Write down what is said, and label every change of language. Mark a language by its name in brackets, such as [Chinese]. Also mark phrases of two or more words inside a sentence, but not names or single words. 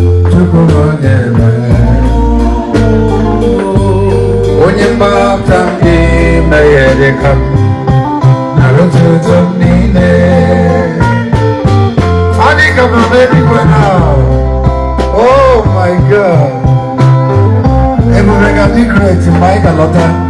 [Igbo] Chukwu bụ onye mere. Onye mgbapụta m gị meghere ka m nara otuto m niile. Ọ dị ka m nọ n'eluigwe na. [English] Oh my God. [Igbo] Ebube ga-adị great mgbe anyị ga-alọta.